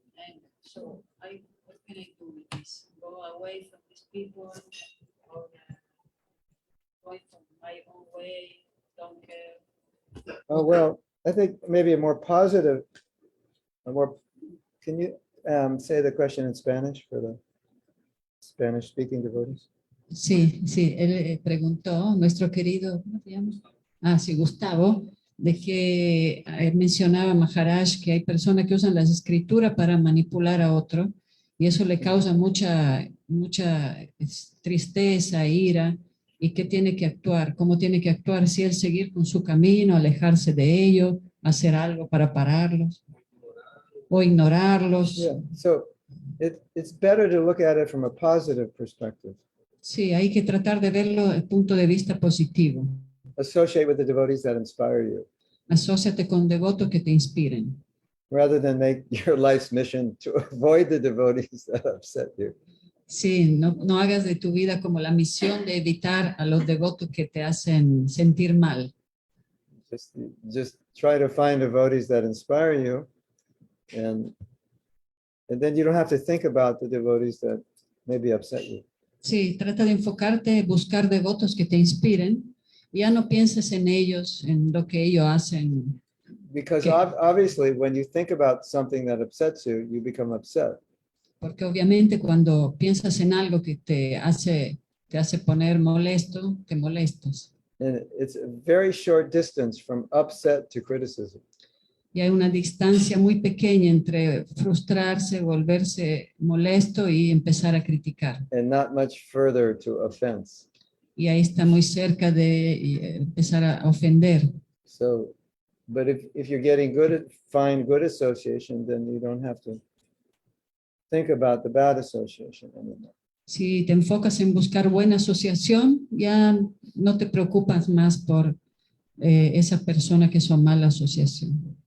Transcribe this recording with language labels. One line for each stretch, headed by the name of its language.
English: and so what can I do with this? Go away from these people or go from my own way, don't care. Oh, well, I think maybe a more positive, can you say the question in Spanish for the Spanish speaking devotees?
Spanish: Sí, él preguntó, nuestro querido, ¿cómo se llama? Ah, sí, Gustavo, de que mencionaba Maharaj que hay personas que usan las escrituras para manipular a otro y eso le causa mucha tristeza, ira, y que tiene que actuar, cómo tiene que actuar, si él seguir con su camino, alejarse de ellos, hacer algo para pararlos o ignorarlos.
English: Yeah, so it's better to look at it from a positive perspective.
Spanish: Sí, hay que tratar de verlo desde el punto de vista positivo.
English: associate with the devotees that inspire you,
Spanish: Asóciate con devotos que te inspiren.
English: rather than make your life's mission to avoid the devotees that upset you.
Spanish: Sí, no hagas de tu vida como la misión de evitar a los devotos que te hacen sentir mal.
English: Just try to find devotees that inspire you, and then you don't have to think about the devotees that maybe upset you.
Spanish: Sí, trata de enfocarte, buscar devotos que te inspiren. Y ya no pienses en ellos, en lo que ellos hacen.
English: Because Okay. obviously, when you think about something that upsets you, you become upset.
Spanish: Porque obviamente cuando piensas en algo que te hace poner molesto, te molestas.
English: And it's a very short distance from upset to criticism.
Spanish: Y hay una distancia muy pequeña entre frustrarse, volverse molesto y empezar a criticar.
English: And not much further to offense.
Spanish: Y ahí está muy cerca de empezar a ofender.
English: So, but if you're getting good at find good association, then you don't have to think about the bad association anymore.
Spanish: Si te enfocas en buscar buena asociación, ya no te preocupas más por esa persona que son mala asociación.